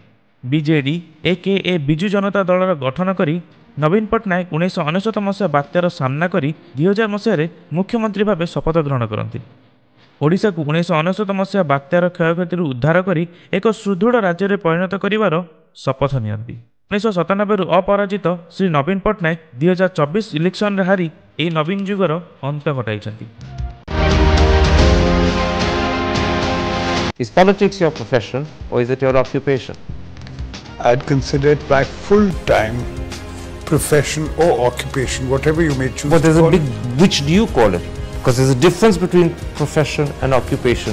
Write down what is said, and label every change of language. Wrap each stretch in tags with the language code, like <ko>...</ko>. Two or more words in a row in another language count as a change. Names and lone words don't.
<or>ବିଜେଡି ଏକେ ବିଜୁ ଜନତା ଦଳର ଗଠନ କରି ନବୀନ ପଟ୍ଟନାୟକ 1999 ମସିହା ବାତ୍ୟାର ସାମ୍ନା କରି 2000 ମସିହାରେ ମୁଖ୍ୟମନ୍ତ୍ରୀ ଭାବେ ଶପଥ ଗ୍ରହଣ କରନ୍ତି। ଓଡ଼ିଶାକୁ 1999 ମସିହା ବାତ୍ୟାର କ୍ଷୟକ୍ଷତିରୁ ଉଦ୍ଧାର କରି ଏକ ସୁଦୃଢ଼ ରାଜ୍ୟରେ ପରିଣତ କରିବାର ଶପଥ ନିଅନ୍ତି। 1997ରୁ ଅପରାଜିତ ଶ୍ରୀ ନବୀନ ପଟ୍ଟନାୟକ 2024 ଇଲେକ୍ସନରେ ହାରି ଏହି ନବୀନ ଯୁଗର ଅନ୍ତ ଘଟାଇଛନ୍ତି।</or> <en>Is politics your profession or is it your occupation? I'd consider it my full-time profession or occupation, whatever you may choose. But there's a big, which do you call it? Because there's a difference between profession and occupation.</en>